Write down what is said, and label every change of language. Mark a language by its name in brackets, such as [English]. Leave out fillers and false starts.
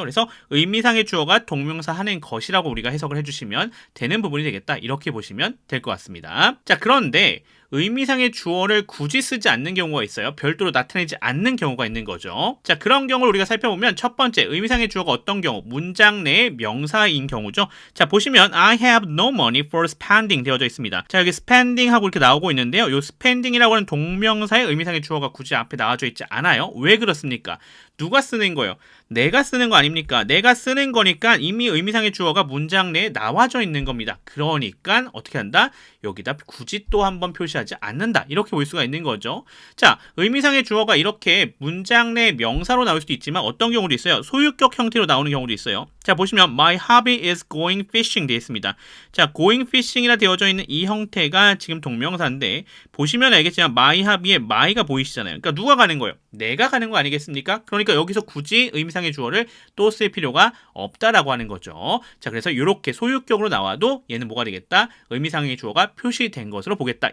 [Korean] 그래서 의미상의 주어가 동명사 하는 것이라고 우리가 해석을 해주시면 되는 부분이 되겠다. 이렇게 보시면 될 것 같습니다. 자, 그런데 의미상의 주어를 굳이 쓰지 않는 경우가 있어요. 별도로 나타내지 않는 경우가 있는 거죠. 자, 그런 경우를 우리가 살펴보면 첫 번째, 의미상의 주어가 어떤 경우? 문장 내의 명사인 경우죠. 자, 보시면 [English] I have no money for spending [Korean] 되어져 있습니다. 자, 여기 spending 하고 이렇게 나오고 있는데요. 이 spending이라고 하는 동명사의 의미상의 주어가 굳이 앞에 나와져 있지 않아요. 왜 그렇습니까? 누가 쓰는 거예요? 내가 쓰는 거 아닙니까? 내가 쓰는 거니까 이미 의미상의 주어가 문장 내에 나와져 있는 겁니다. 그러니까 어떻게 한다? 여기다 굳이 또 한번 표시하지 않는다. 이렇게 볼 수가 있는 거죠. 자, 의미상의 주어가 이렇게 문장 내 명사로 나올 수도 있지만 어떤 경우도 있어요. 소유격 형태로 나오는 경우도 있어요. 자, 보시면 [English] my hobby is going fishing [Korean] 되어 있습니다. 자, going fishing이라 되어져 있는 이 형태가 지금 동명사인데 보시면 알겠지만 my hobby에 my가 보이시잖아요. 그러니까 누가 가는 거예요? 내가 가는 거 아니겠습니까? 그러니까 여기서 굳이 의미상의 주어를 또 쓸 필요가 없다라고 하는 거죠. 자, 그래서 이렇게 소유격으로 나와도 얘는 뭐가 되겠다? 의미상의 주어가 표시된 것으로 보겠다.